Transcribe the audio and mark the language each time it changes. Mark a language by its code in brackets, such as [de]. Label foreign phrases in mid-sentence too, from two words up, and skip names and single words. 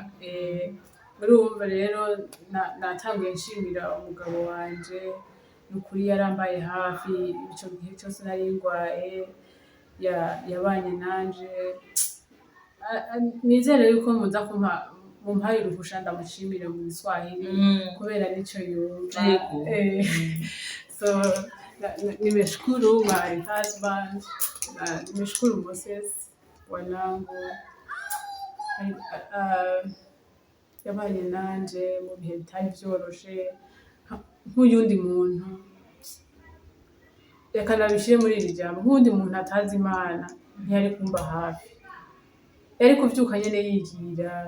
[rn] Urumva rero natanguye nshimira umugabo wanje, nukuri yarambaye hafi ico gihe cyose nari ngwaye, yabanye nanje. Nizere yuko muza mumpaye uruhusha ndamushimire mu Kiswahili kubera nico yumva. [sw] So nimeshukuru [en] my husband, [sw] nimeshukuru Moses wanangu, [rn] yabanye nanje mu bihe bitari vyoroshe nk'uyundi muntu. Reka nabishire muri iri jambo, nk'undi muntu atazi Imana ntiyari kumba hafi, yari kuvyuka nyene yigira.